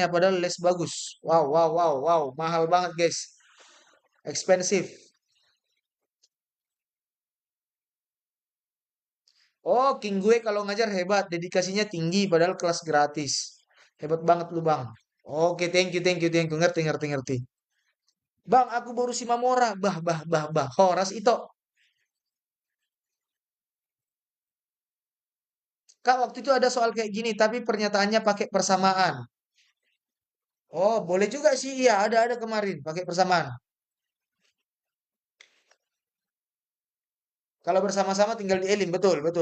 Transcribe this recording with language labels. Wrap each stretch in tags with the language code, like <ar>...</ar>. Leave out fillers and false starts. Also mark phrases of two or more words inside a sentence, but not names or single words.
<id>Padahal les bagus. Wow, wow, wow, wow. Mahal banget guys. Expensive. Oh, King gue kalau ngajar hebat. Dedikasinya tinggi. Padahal kelas gratis. Hebat banget lu bang. Oke,</id> <en>thank you, thank you, thank you.</en> <id>Ngerti, ngerti, ngerti. Bang, aku baru si Mamora. Bah, bah, bah, bah. Horas itu. Kak, waktu itu ada soal kayak gini. Tapi pernyataannya pakai persamaan. Oh, boleh juga sih. Iya, ada kemarin. Pakai persamaan. Kalau bersama-sama tinggal di elim, betul, betul.</id>